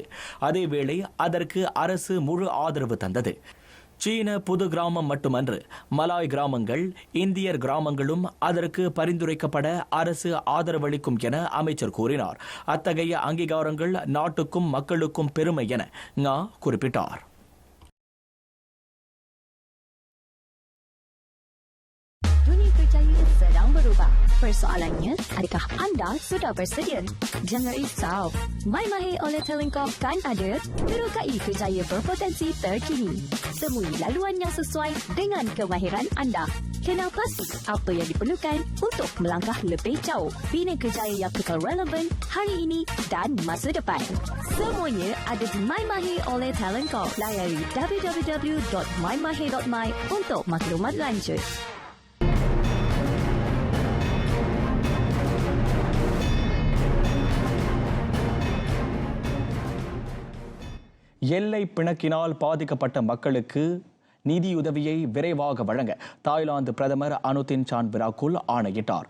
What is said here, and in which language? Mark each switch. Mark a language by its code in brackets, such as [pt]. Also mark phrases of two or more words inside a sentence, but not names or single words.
[ta] அதேவேளை அதற்கு அரசு முழு ஆதரவு தந்தது. சீன புது கிராமம் மட்டுமன்று, மலாய் கிராமங்கள், இந்தியர் கிராமங்களும் அதற்கு பரிந்துரைக்கப்பட அரசு ஆதரவளிக்கும் என அமைச்சர் கூறினார். அத்தகைய அங்கீகாரங்கள் நாட்டுக்கும் மக்களுக்கும் பெருமை என ngா குறிப்பிட்டார். [ms] Persoalannya, adakah anda sudah bersedia? Jangan risau. MyMahir oleh Telengkop kan ada terukai kerjaya berpotensi terkini. Temui laluan yang sesuai dengan kemahiran anda. Kenal pasti apa yang diperlukan untuk melangkah lebih jauh. Bina kerjaya yang kekal relevan hari ini dan masa depan. Semuanya ada di MyMahir oleh Telengkop. Layari www.mymahir.my untuk maklumat lanjut. [ta] எல்லை பிணக்கினால் பாதிக்கப்பட்ட மக்களுக்கு நிதியுதவியை விரைவாக வழங்க தாய்லாந்து பிரதமர் அனுதின் சான் விராகுல் ஆணையிட்டார்.